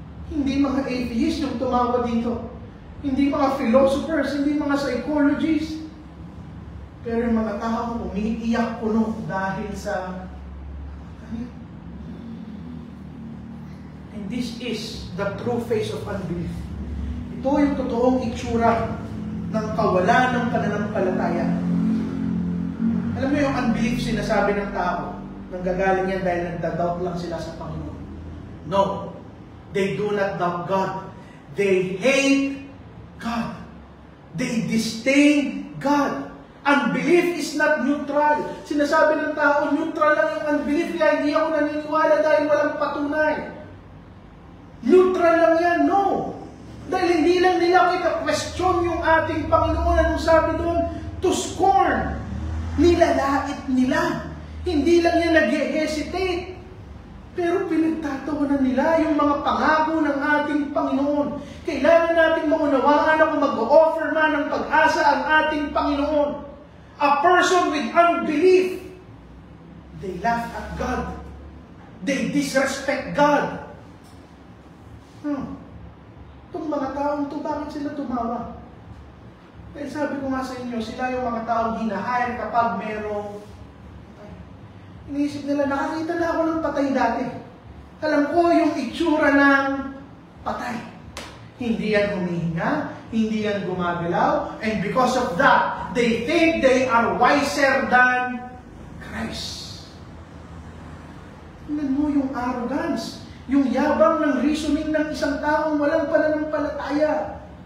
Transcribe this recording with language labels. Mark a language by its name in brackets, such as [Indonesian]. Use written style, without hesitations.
[Filipino] Hindi mga atheists yung tumawa dito. Hindi mga philosophers, hindi mga psychologists. Pero yung mga taong umiiyak puno dahil sa kamatayan. [English] And this is the true face of unbelief. [Filipino] Ito yung totoong itsura ng kawalan ng pananampalataya. Alam mo yung unbelief sinasabi ng tao, nanggagaling yan dahil nagda-doubt lang sila sa Panginoon. No. [English] They do not doubt God. They hate God. They disdain God. Unbelief is not neutral. [Filipino] Sinasabi ng tao, neutral lang yung unbelief, kaya hindi ako naniniwala dahil walang patunay. Neutral lang yan, no. Dahil hindi lang nila kita-question yung ating Panginoon. Anong sabi doon? [English] To scorn. [Filipino] Nilalait nila. Hindi lang yan nag-hesitate. Pero pinagtatawanan nila yung mga pangako ng ating Panginoon. Kailangan nating maunawaan na kung mag-o-offer man ng pag-asa ang ating Panginoon. [English] A person with unbelief, they laugh at God. They disrespect God. [Filipino] Itong mga taong to, bakit sila tumawa? Dahil sabi ko nga sa inyo, sila yung mga taong hinahire kapag merong patay. Iniisip nila, nakakita na ako ng patay dati. Alam ko yung itsura ng patay. Hindi yan humihinga, hindi yan gumagalaw, [English] and because of that, they think they are wiser than Christ. [Filipino] Tingnan mo yung arrogance, yung yabang ng reasoning ng isang taong walang pananampalataya.